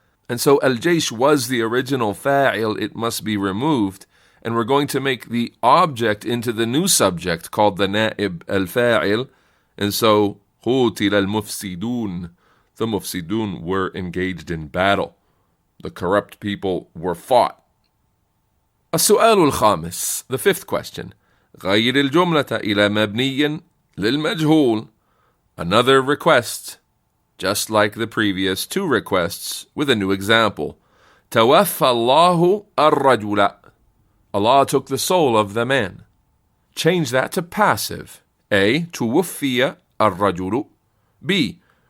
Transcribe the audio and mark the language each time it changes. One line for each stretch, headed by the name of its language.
English: And so al-jaysh was the original fa'il, it must be removed, and we're going to make the object into the new subject called the na'ib al-fa'il, and so قُتِلَ الْمُفْسِدُونَ, the mufsidun were engaged in battle. The corrupt people were fought. السؤال الخامس, the fifth question.
Arabic: غير الجملة إلى مبني للمجهول.
English: Another request, just like the previous two requests, with a new example.
Arabic: توفى الله الرجل.
English: Allah took the soul of the man. Change that to passive. A. توفي الرجل. B.